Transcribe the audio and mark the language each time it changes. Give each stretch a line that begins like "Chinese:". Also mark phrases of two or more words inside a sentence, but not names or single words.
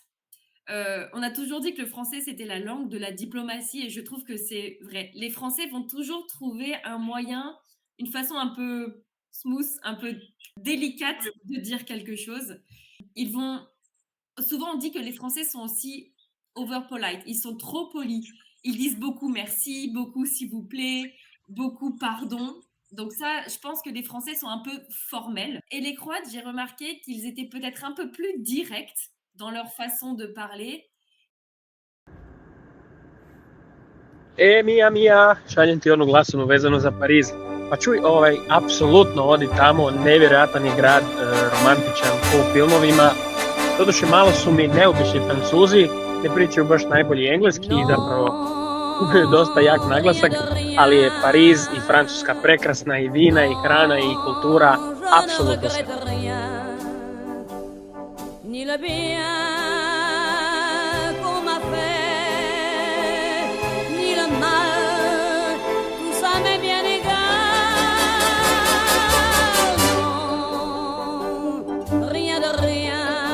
French: On a toujours dit que le français, c'était la langue de la diplomatie et je trouve que c'est vrai. Les Français vont toujours trouver un moyen, une façon un peu smooth, un peu délicate de dire quelque chose. Souvent, on dit que les Français sont aussi
English: over polite.
French: Ils sont trop polis. Ils disent beaucoup merci, beaucoup s'il vous plaît, beaucoup pardon. Donc ça, je pense que les Français sont un peu formels. Et les Croates, j'ai remarqué qu'ils étaient peut-être un peu plus directs dans leur façon de parler.
Croatian: Mija, šaljem ti onu glasovnu vezano za Pariz. Pa čuj, apsolutno odi tamo, nevjerojatan je grad, romantičan, po filmovima. Doduše, malo su mi neobični Francuzi, ne pričaju baš najbolji engleski i zapravo imaju dosta jak naglasak, ali je Pariz i Francuska prekrasna, i vina, i hrana, i kultura, apsolutno sve.
French: Ni le bien qu'on m'a fait, ni le mal, tout ça m'est bien égal. Non, rien de rien.